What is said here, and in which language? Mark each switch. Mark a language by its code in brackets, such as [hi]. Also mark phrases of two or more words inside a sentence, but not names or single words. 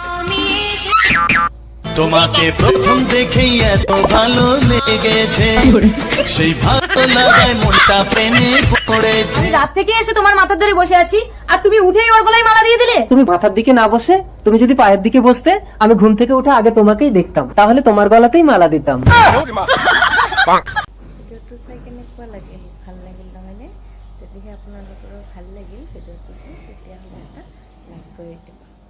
[bn] তোমাকে প্রথম দেখেই এত ভালো লেগেছে, সেই ভালো লাগায় মনটা প্রেমে পড়েছে। আমি রাত থেকে এসে তোমার মাথার ধরে বসে আছি, আর তুমি উঠেই ওর গলায় মালা দিয়ে দিলে। তুমি মাথার দিকে না বসে তুমি যদি পায়ের দিকে বসতে, আমি ঘুম থেকে উঠে আগে তোমাকেই দেখতাম, তাহলে তোমার গলাতেই মালা দিতাম। [as] ভিডিঅ'টো চাই কেনেকুৱা লাগিল, ভাল লাগিল নহয়নে? যদিহে আপোনালোকৰো ভাল লাগিল ভিডিঅ'টো, তেতিয়াহ'লে এটা লাইক কৰি দিব।